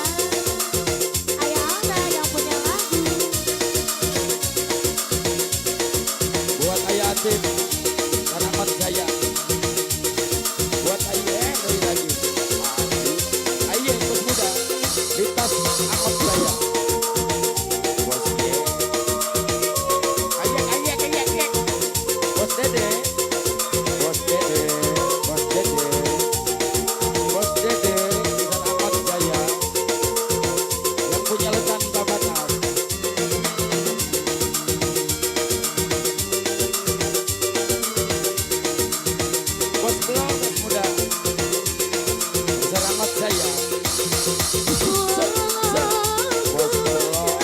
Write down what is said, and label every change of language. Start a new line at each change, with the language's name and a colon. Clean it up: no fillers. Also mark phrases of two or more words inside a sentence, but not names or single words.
Indonesian: Ayah Alda yang punya lagu. Buat Ayah Atif dan Ahmad Jaya. Buat Ayah dari lagi. Ayah Bos Muda. Lintas Ahmad Jaya. Bos Ye. Ayah. Bos Dede. Bos Dede. Bos Dede. Bos Dede dan Ahmad Jaya. Yang punya letan Babanas. Bos Blok, Bos Muda. Selamat Jaya. Bos Blok.